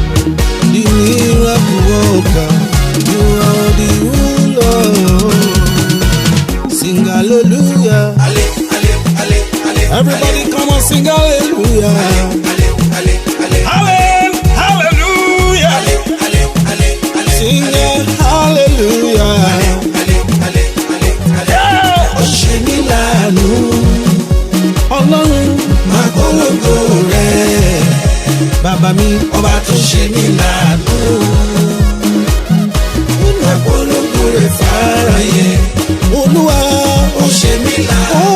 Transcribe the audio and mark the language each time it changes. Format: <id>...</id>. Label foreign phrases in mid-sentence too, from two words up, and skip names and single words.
<en>The miracle worker, you are the ruler. Sing hallelujah. Ale, ale, ale, ale, Everybody ale. come on, sing hallelujah. Ale, ale, ale, ale. Halle-, hallelujah. Ale, ale, ale, ale. Sing it, hallelujah. Ale, ale, ale.</en> <yo>Ó ṣe mí láàánú. Ọlọ́run, máa polongo rẹ̀. Bàbá mi, ọba tó ṣe mí láàánú. Máa polongo rẹ̀ fáráyé. Olúwa, ó ṣe mí láàánú.</yo>